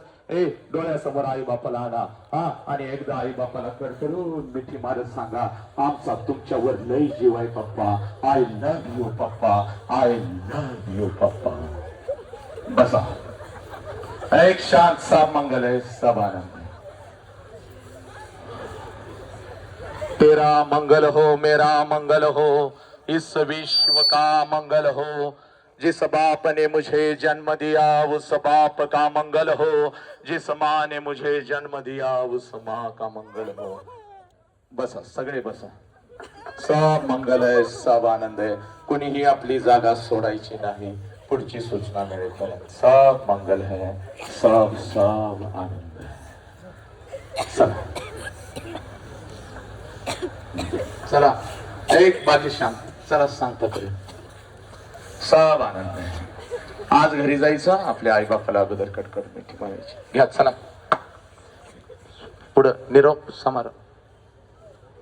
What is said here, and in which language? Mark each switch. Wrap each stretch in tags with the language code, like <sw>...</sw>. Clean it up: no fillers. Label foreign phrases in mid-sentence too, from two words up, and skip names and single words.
<mr>डोळ्यासमोर आई बापाला आणा. आणि एकदा आई बापाला कडकडून मिठी मारत सांगा, आमचा तुमच्यावर लय जीव आहे पप्पा.</mr> <en>I love you papa, I love you papa.</en> <hi>बसा. एक शांत सा मंगल है, सब आनंद है. तेरा मंगल हो, मेरा मंगल हो, इस विश्व का मंगल हो. जिस बाप ने मुझे जन्म दिया उस बाप का मंगल हो. जिस माँ ने मुझे जन्म दिया उस माँ का मंगल हो.</hi> <mr>बसा, सगळे बसा. सब मंगल आहे, सब आनंद आहे. कुणीही आपली जागा सोडायची नाही पुढची सूचना मिळेपर्यंत.</mr> <hi>सब मंगल है, सब सब आनंद है.</hi> <mr>चला, एक बाकी शांत. चला, सांगता तरी सब आनंद आहे. आज घरी जायचं, आपल्या आई बापाला अगोदर कडकड मिठी मारायची. घ्या, चला पुढं. निरोप समारोप.</mr>